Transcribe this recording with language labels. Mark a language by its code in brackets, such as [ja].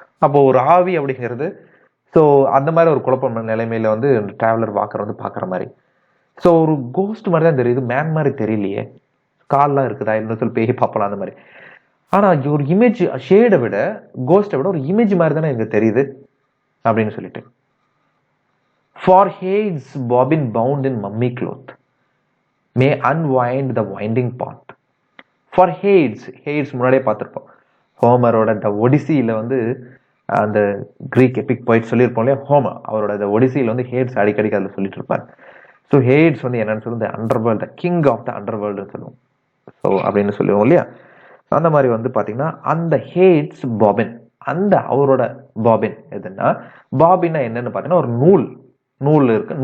[ta] அப்போ ஒரு ஆவி அப்படிங்கிறது, ஸோ அந்த மாதிரி ஒரு குழப்பம் நிலைமையில வந்து டிராவலர் வாக்கர் வந்து பார்க்குற மாதிரி. ஸோ ஒரு கோஸ்ட் மாதிரி தான் தெரியுது, மேன் மாதிரி தெரியலையே, கால்லாம் இருக்குதா இன்னும் சொல்லி பேய் பார்ப்பலாம் அந்த மாதிரி. ஆனால் ஒரு இமேஜ், ஷேடை விட கோஸ்ட்டை விட ஒரு இமேஜ் மாதிரி தானே எனக்கு தெரியுது அப்படின்னு சொல்லிட்டு. [en] For heads bobbin bound in mummy cloth may unwind the winding path. [ta] For hats முன்னாடியே பார்த்துருப்போம். ஹோமரோட த ஒடிசியில் வந்து அந்த கிரீக் எபிக் போயிட்டு சொல்லியிருப்போம் இல்லையா, ஹோமர் அவரோட த ஒடிசியில் வந்து ஹேட்ஸ் அடிக்கடிக்கு அதில் சொல்லிட்டு இருப்பார். [en] so Hades வந்து [ta] என்னன்னு சொல்லுவோம், [en] The under world, the king of the under வேர்ல்டுன்னு சொல்லுவோம். [ta] ஸோ அப்படின்னு சொல்லுவோம் இல்லையா. அந்த மாதிரி வந்து பார்த்தீங்கன்னா அந்த ஹேட்ஸ் பாபின், அந்த அவரோட பாபின் எதுன்னா, பாபின்னா என்னன்னு பார்த்தீங்கன்னா ஒரு நூல் இருக்கு.